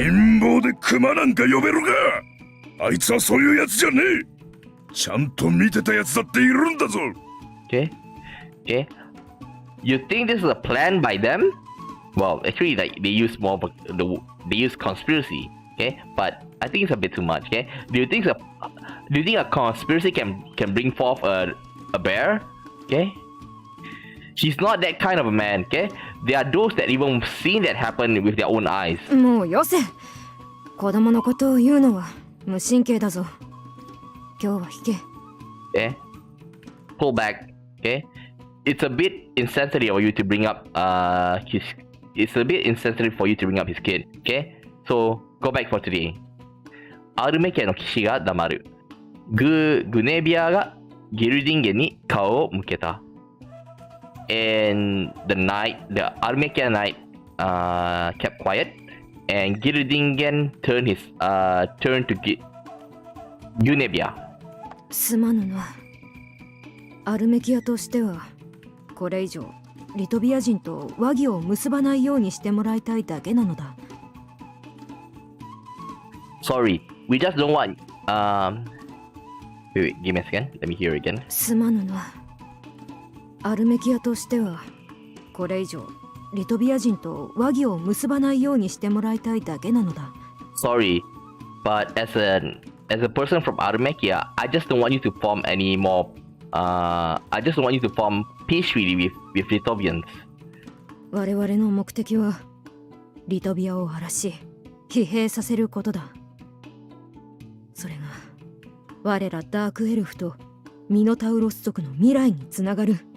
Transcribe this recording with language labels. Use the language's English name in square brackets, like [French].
[Japanese] 陰謀で熊なんか呼べるか。あいつはそういうやつじゃねえ。ちゃんと見てたやつだっているんだぞ。 [English] Okay. You think this is a plan by them? Well, actually, they use conspiracy. Okay, but I think it's a bit too much. Okay, do you think a conspiracy can bring forth a bear? Okay, she's not that kind of a man. Okay, there are those that even seen that happen with their own eyes. [Japanese] もうよせ。子供のことを言うのは無神経だぞ。今日は引け。 [English] Okay, pull back. Okay, it's a bit insensitive for you to bring up his. It's a bit insensitive for you to bring up his kid. Okay, so go back for today. [Japanese] アルメ家の騎士が黙る。グネビアがギルディンゲに顔を向けた。 [English] And the Armekia knight kept quiet, and Gildingen turned to Gunebia. [Japanese] すまぬな。アルメキアとしてはこれ以上リトビア人と和議を結ばないようにしてもらいたいだけなのだ。 [English] Sorry, we just don't want. Wait, give me a second. Let me hear again. [Japanese] すまぬな。アルメキアとしてはこれ以上リトビア人と和議を結ばないようにしてもらいたいだけなのだ。 [English] Sorry, but as a person from Armekia, I just don't want you to form any more. I just don't want you to form peace treaty with Litovians. [Japanese] 我々の目的はリトビアを荒らし疲弊させることだ。それが我らダークエルフとミノタウロス族の未来につながる。